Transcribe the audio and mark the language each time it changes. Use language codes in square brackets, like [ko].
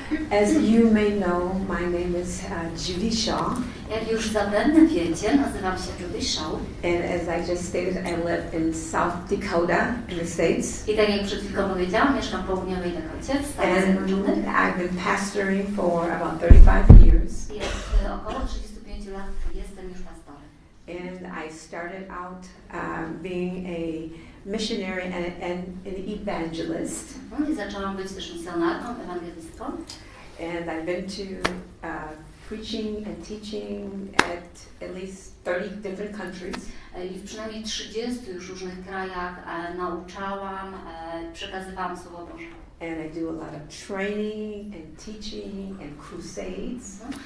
[en] As you may know, my name is Judy. [pl] Jak już zapewne wiecie, nazywam się Judy. [en] And as I just stated, I live in South Dakota in the States. [pl] I tak jak przed chwilą powiedziałam, mieszkam w południowej Dakocie, w Stanach [en] And [pl] Zjednoczonych. [en] I've been pastoring for about 35 years. [pl] I około 35 lat jestem już pastorem. [en] And I started out being a missionary and an evangelist. [pl] I zaczęłam być też misjonarką, ewangelistką. [en] And I've been to preaching and teaching at least 30 different countries. [pl] I w przynajmniej 30 już różnych krajach nauczałam, przekazywałam Słowo Boże. [en] And I do a lot of training and teaching and crusades.